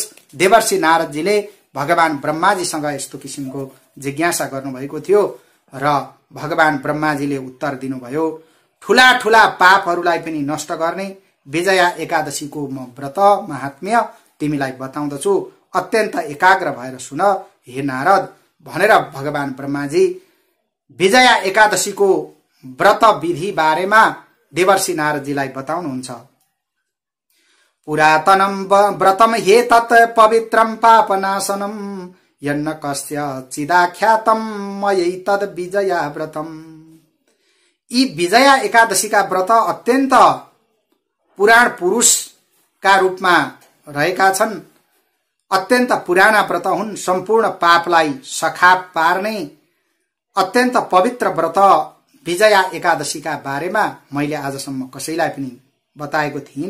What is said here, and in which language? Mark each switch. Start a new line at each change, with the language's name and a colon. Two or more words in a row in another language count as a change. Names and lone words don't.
Nepali: देवर्षि नारदजीले भगवान ब्रह्माजीसँग यस्तो किसिमको जिज्ञासा गर्नुभएको थियो र भगवान ब्रह्माजीले उत्तर दिनुभयो, ठूला ठूला पापहरूलाई पनि नष्ट गर्ने विजया एकादशीको म व्रत महात्म्य तिमीलाई बताउँदछु, अत्यन्त एकाग्र भएर सुन हे नारद भनेर भगवान ब्रह्माजी विजया एकादशीको व्रत विधि बारेमा देवर्षि नारदजीलाई बताउनुहुन्छ।
Sanskrit: पुरातनम व्रतम हे तत् पवित्रम पापनाशनम यन्न कस्य चिदाख्यातम मयै तद विजया व्रतम।
Nepali: यी विजया एकादशीका व्रत अत्यन्त पुराण पुरुषका रूपमा रहेका छन्। अत्यन्त पुराना व्रत हुन्। सम्पूर्ण पापलाई सखाप पार्ने अत्यन्त पवित्र व्रत विजया एकादशीका बारेमा मैले आजसम्म कसैलाई पनि बताएको थिइन।